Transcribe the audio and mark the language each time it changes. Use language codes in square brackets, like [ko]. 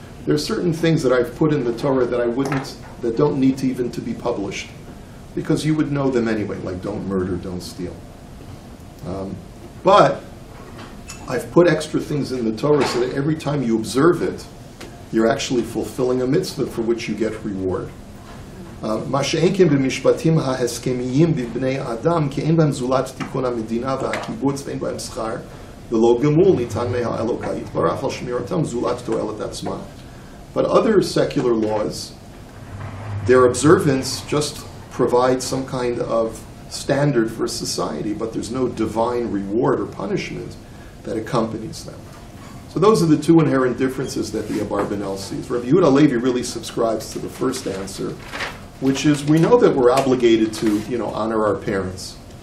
[en] There are certain things that I've put in the Torah that don't need to even to be published, because you would know them anyway, like don't murder, don't steal. But I've put extra things in the Torah so that every time you observe it, you're actually fulfilling a mitzvah for which you get reward. [he] מה שאין כן במשפטים ההסכמיים בבני אדם, כי אין בהם זולת תיקון המדינה והקיבוץ ואין בהם שכר, ולא גמול ניתן מהאלוקה יתברך על שמירתם זולת תועלת עצמה. [en] But other secular laws, their observance just provides some kind of standard for society, but there's no divine reward or punishment that accompanies them. So those are the two inherent differences that the Abarbanel sees. Rabbi Yehuda Levi really subscribes to the first answer, which is we know that we're obligated to, honor our parents.